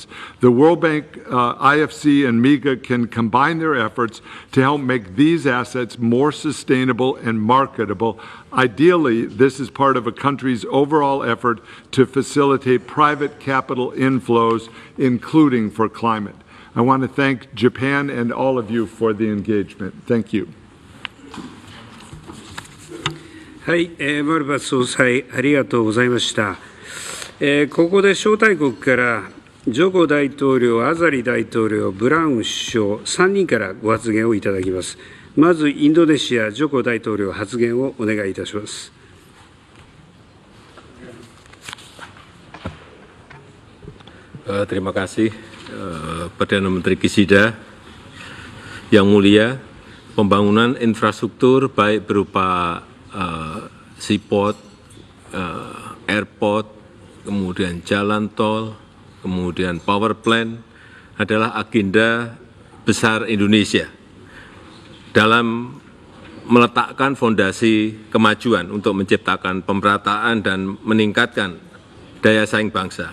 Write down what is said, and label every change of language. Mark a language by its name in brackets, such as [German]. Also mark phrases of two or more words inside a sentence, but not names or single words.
[English] The World Bank, IFC, and MIGA can combine their efforts to help make these assets more sustainable and marketable. Ideally, this is part of a country's overall effort to facilitate private capital inflows, including for climate. I want to thank Japan and all of you for the engagement. Thank you. [Japanese] はい、マルバス総裁、ありがとうございました。ここで招待国からジョコ大統領、アザリ大統領、ブラウン首相、3人からご発言をいただきます。まず、インドネシア、ジョコ大統領、発言をお願いいたします。 [Indonesian] Terima kasih, Perdana Menteri Kishida. Yang mulia, pembangunan infrastruktur baik berupa seaport, airport, kemudian jalan tol, kemudian [English] power plant [Indonesian] adalah agenda besar Indonesia dalam meletakkan fondasi kemajuan untuk menciptakan pemerataan dan meningkatkan daya saing bangsa.